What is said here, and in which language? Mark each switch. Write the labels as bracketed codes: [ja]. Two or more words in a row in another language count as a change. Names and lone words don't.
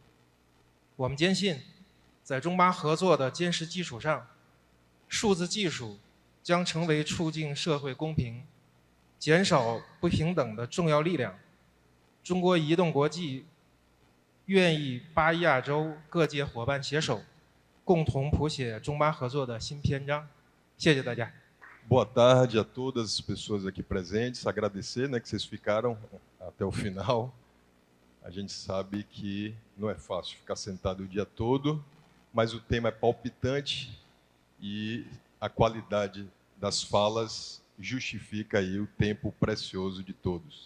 [zh] 我们坚信，在中巴合作的坚实基础上，数字技术将成为促进社会公平、减少不平等的重要力量。中国移动国际愿意巴亚洲各界伙伴携手，共同谱写中巴合作的新篇章。谢谢大家。 [pt] Boa tarde a todas as pessoas aqui presentes. Agradecer, né, que vocês ficaram até o final. A gente sabe que não é fácil ficar sentado o dia todo, mas o tema é palpitante e a qualidade das falas justifica aí o tempo precioso de todos.